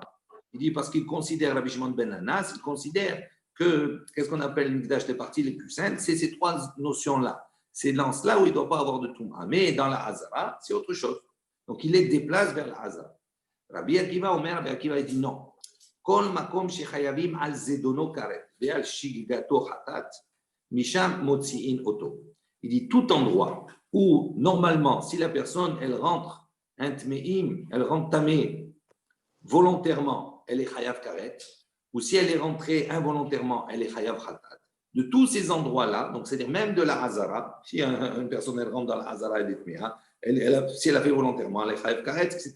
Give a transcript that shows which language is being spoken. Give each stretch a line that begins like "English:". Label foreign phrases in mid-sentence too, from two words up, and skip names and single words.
French: Il dit, parce qu'il considère, Rabbi Shimon ben Nanas, il considère que, qu'est-ce qu'on appelle le Mikdash, les parties les plus saintes, c'est ces trois notions-là. C'est dans cela où il ne doit pas avoir de Touma. Mais dans la Hazara, c'est autre chose. Donc, il les déplace vers la Hazara. Rabbi Akiva Omer, Rabbi Akiva, il dit non.
Hebrew: כל מקום שחייבים על זדונו כרת, ועל שגגתו חטאת, משם מוציאין אותו.
French: Il dit tout endroit où, normalement, si la personne, elle rentre elle rentre tamé volontairement, elle est
Hebrew: חייב כרת,
French: ou si elle est rentrée involontairement, elle est
Hebrew: חייב חטאת.
French: De tous ces endroits-là, donc c'est-à-dire même de la hazara, si une personne, elle rentre dans la hazara, elle est tméa, si elle a fait volontairement, elle est
Hebrew: חייב כרת,
French: etc.